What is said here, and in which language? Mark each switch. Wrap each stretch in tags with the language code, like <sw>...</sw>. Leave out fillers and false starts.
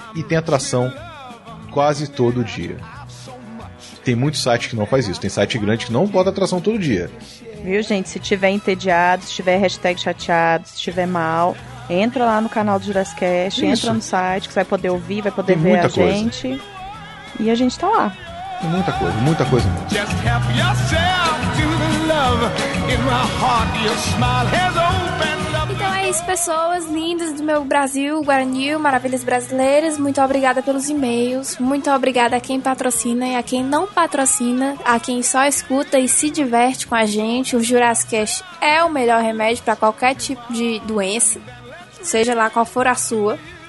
<pt>E tem atração quase todo dia. Tem muito site que não faz isso. Tem site grande que não bota atração todo dia. Viu, gente? Se tiver entediado, se tiver hashtag chateado, se tiver mal, entra lá no canal do Jurassicast, entra no site, que você vai poder ouvir, vai poder ver a gente. E a gente tá lá. muita coisa mesmo.</pt> <en>Just help yourself to the love in my heart, your smile has opened.</en> <pt>Então é isso, pessoas lindas do meu Brasil, Guarani, maravilhas brasileiras. Muito obrigada pelos e-mails. Muito obrigada a quem patrocina e a quem não patrocina, a quem só escuta e se diverte com a gente. O Jurassicast é o melhor remédio para qualquer tipo de doença, seja lá qual for a sua.</pt>